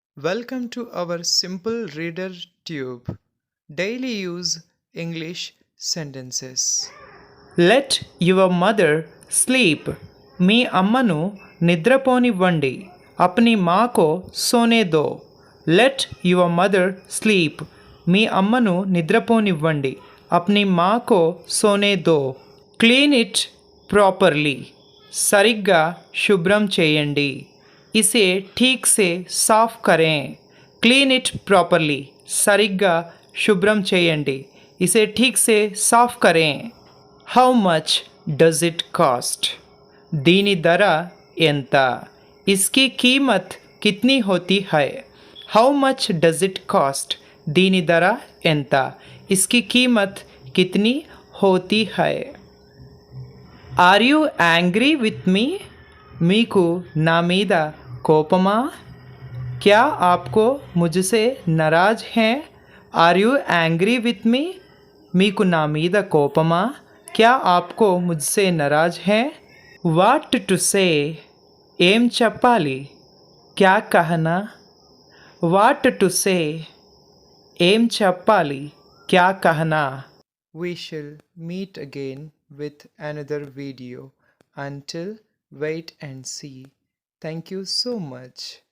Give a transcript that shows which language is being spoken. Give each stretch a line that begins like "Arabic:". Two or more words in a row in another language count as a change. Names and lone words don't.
English: Welcome to our simple reader tube. Daily use English sentences. let your mother sleep.
Telugu: మీ అమ్మను నిద్రపోనివ్వండి.
Hindi: अपनी माँ को सोने दो.
English: let your mother sleep.
Telugu: మీ అమ్మను నిద్రపోనివ్వండి.
Hindi: अपनी माँ को सोने दो.
English: clean it properly.
Telugu: సరిగ్గా శుభ్రం చేయండి.
Hindi: इसे ठीक से साफ़ करें.
English: clean it properly.
Telugu: సరిగ్గా శుభ్రం చేయండి.
Hindi: इसे ठीक से साफ़ करें.
English: how much does it cost?
Telugu: దీని ధర ఎంత?
Hindi: इसकी कीमत कितनी होती है?
English: how much does it cost?
Telugu: దీని ధర ఎంత?
Hindi: इसकी कीमत कितनी होती है?
English: are you angry with me?
Telugu: మీకు నా మీద కోపమా?
Hindi: क्या आपको मुझसे नाराज हैं?
English: are you angry with me?
Telugu: మీకు నా మీద కోపమా?
Hindi: क्या आपको मुझसे नाराज हैं?
English: what to say?
Telugu: ఏం చెప్పాలి?
Hindi: क्या कहना?
English: what to say?
Telugu: ఏం చెప్పాలి?
Hindi: क्या कहना?
English: We shall meet again with another video. Until wait and see. Thank you so much.